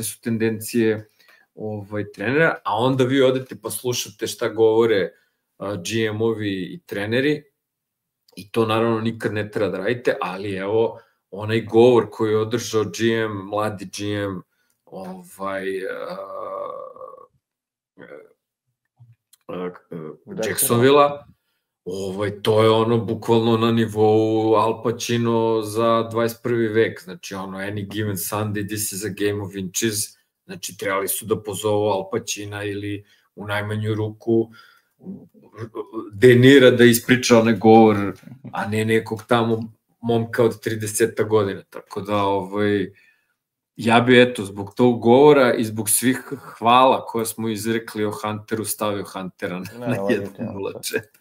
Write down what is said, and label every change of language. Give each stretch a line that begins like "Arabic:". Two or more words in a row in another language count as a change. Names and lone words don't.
Serbian: su tendencije trenera, a onda vi odete pa slušate šta govore GM-ovi i treneri, i to naravno nikad ne treba da radite, ali evo, onaj govor koji je održao GM, mladi GM, Jacksonville-a, to je ono bukvalno na nivou Al Pacino za 21. vek, znači ono
English: any given Sunday, this is a game of inches,
Serbian: znači trebali su da pozovu Al Pacina ili u najmanju ruku De Nira da ispriča onaj govor, a ne nekog tamo momka od 30 godina, tako da ja bi eto zbog tog govora i zbog svih hvala koje smo izrekli o Hunteru stavio Huntera na 1.04.